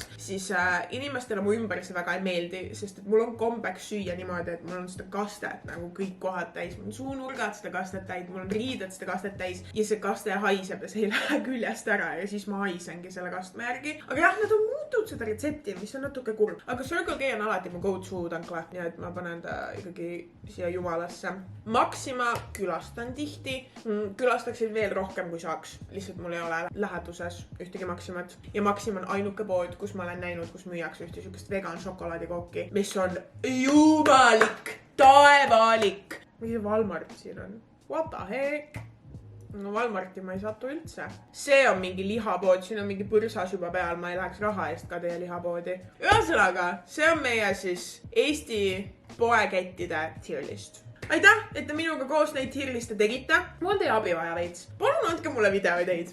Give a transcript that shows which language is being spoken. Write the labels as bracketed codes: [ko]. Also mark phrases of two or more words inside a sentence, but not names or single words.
[et] Siis inimestele mu ümber see väga ei meeldi, sest et mul on kombeks süüa niimoodi, et mul on seda kastet nagu kõik kohad täis. Mul on suunurgad seda kastet täis, mul on riided seda kastet täis ja see kaste haiseb ja see ei lähe küljest ära ja siis ma haisengi selle kastme järgi. Aga jah, nad on muutunud seda retsepti, mis on natuke kurb. Aga Circle K on alati mu go-to tankla, nii et ma panen ta ikkagi siia jumalasse. Maxima külastan tihti. Külastaksin veel rohkem kui saaks. Lihtsalt mul ei ole läheduses ühtegi Maximat. Ja Maxima on ainuke pood, kus ma olen näinud, kus müüakse ühte sükest vegan šokolaadikooki, mis on jumalik, taevalik. Mis Walmart siin on? [en] What the heck? [et] No Walmarti ma ei satu üldse. See on mingi lihapood, siin on mingi põrsas juba peal, ma ei läheks raha eest ka teie lihapoodi. Ühesõnaga, see on meie siis Eesti poekettide [en] tier list. [et] Aitäh, et te minuga koos neid [en] tier liste [et] tegite. Mul on teie abi vaja veits. Palun andke mulle videoideid.